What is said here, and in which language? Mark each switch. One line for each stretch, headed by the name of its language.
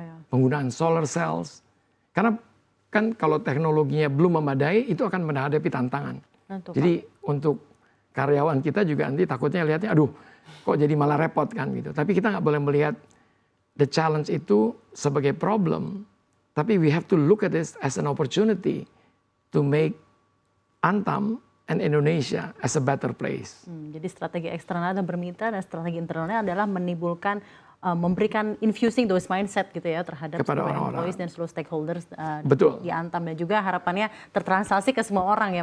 Indonesian: Penggunaan solar cells. Karena kan kalau teknologinya belum memadai itu akan menghadapi tantangan. Jadi untuk karyawan kita juga nanti takutnya lihatnya aduh kok jadi malah repot kan gitu. Tapi kita nggak boleh melihat
English: the challenge
Indonesian: itu sebagai problem.
English: Tapi we have to look at this as an opportunity to make Antam and Indonesia as a better place.
Indonesian: Jadi strategi eksternal dan bermitra, dan strategi internalnya adalah menimbulkan memberikan
English: infusing those mindset
Indonesian: gitu ya terhadap Kepada semua orang-orang. employees dan seluruh stakeholders Betul. di Antam, dan juga harapannya tertranslasi ke semua orang ya